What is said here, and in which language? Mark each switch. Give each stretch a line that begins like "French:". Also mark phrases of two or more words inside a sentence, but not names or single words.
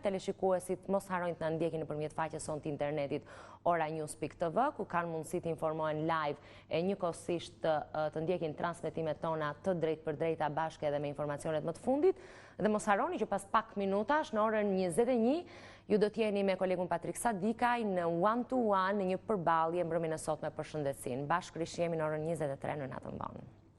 Albanian: Teleshikuesit mos harrojnë të na ndjekin nëpërmjet faqes sonë të internetit oranews.tv, ku kanë mundësi të informohen live e njëkohësisht të ndjekin transmetimet tona të drejtë për drejta bashkë edhe me informacionet më të fundit. Dhe mos harroni që pas pak minutash në orën 21 ju do t'jeni me kolegun Patrik Sadikaj në one to one në një përballje mbrëmjen e sotme për shëndetësinë. Bashkë rishihemi në orën 23 në natën vonë.